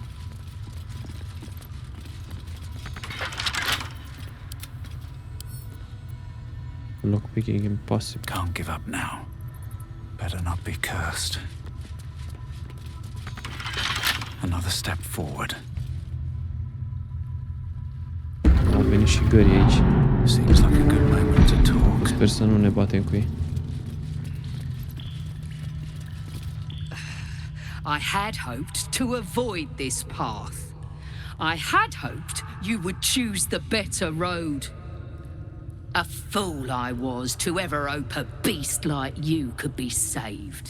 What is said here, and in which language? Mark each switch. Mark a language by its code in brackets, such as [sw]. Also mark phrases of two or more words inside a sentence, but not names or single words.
[en] Lockpicking impossible. Can't give up now. Better not be cursed. Another step forward. [ro] Au venit și gării aici. [en] Seems like a good moment to talk. [ro] Sper să nu ne batem cu ei. [en] I had hoped to avoid this path. I had hoped you would choose the better road. A fool I was to ever hope a beast like you could be saved.